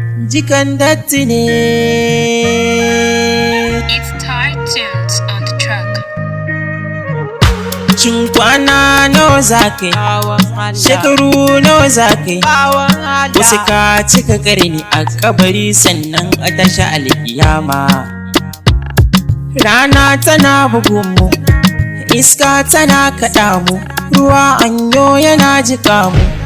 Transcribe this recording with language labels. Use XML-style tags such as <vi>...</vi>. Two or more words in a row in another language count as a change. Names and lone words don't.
<ha>Jikan Datti ne.</ha> <en>It's Thai Tunes on the track.</en> <ha>Shin kwana nawa za ka yi? Shekaru nawa za ka yi? Wasu ka cika ƙarni a kabari sannan a tashi alƙiyama. Rana tana bugun mu, iska tana kaɗa mu, ruwa anyo yana jiƙa mu.</ha>